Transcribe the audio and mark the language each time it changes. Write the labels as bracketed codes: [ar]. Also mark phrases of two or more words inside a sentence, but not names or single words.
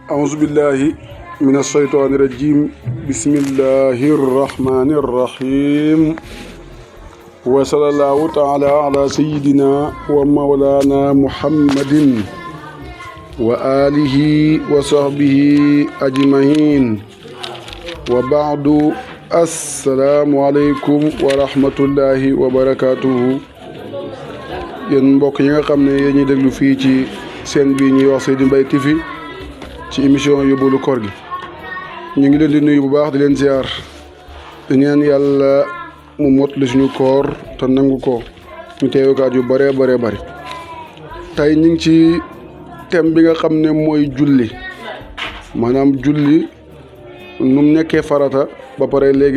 [ar] أعوذ بالله من الشيطان الرجيم بسم الله الرحمن الرحيم وصلى الله تعالى على سيدنا ومولانا محمد وآله وصحبه أجمعين وبعد السلام عليكم ورحمة الله وبركاته [wo] yéen mbokk yi nga xam ne yéen ñuy déglu fii ci seen bii ñuy wax Seydi Mbaye TV ci émission yóbbalu koor gi ñu ngi leen di nuyu bu baax di leen ziar di ñaan yàlla mu mottali suñu koor te nangu ko ñu teewukaat yu bëree bëri tey ñu ngi ci thème bi nga xam ne mooy julli maanaam julli nu mu nekkee farata ba pare léegi